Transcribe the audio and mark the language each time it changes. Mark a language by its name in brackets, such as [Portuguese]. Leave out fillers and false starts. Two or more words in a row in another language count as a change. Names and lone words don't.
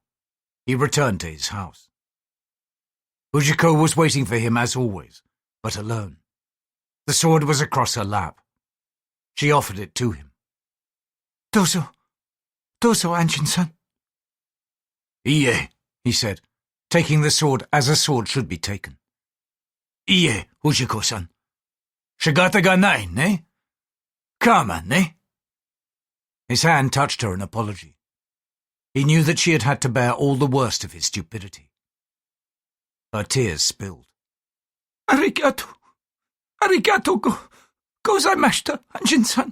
[English] He returned to his house. Fujiko was waiting for him as always, but alone. The sword was across her lap. She offered it to him. [Japanese] Dozo, Anjin-san. Ie, [English] he said, taking the sword as a sword should be taken. [Japanese] Ie, Fujiko-san. 仕方がない、ね? Karma, ne? [English] His hand touched her in apology. He knew that she had had to bear all the worst of his stupidity. Her tears spilled. [Japanese] ありがとうございました, Anjin-san,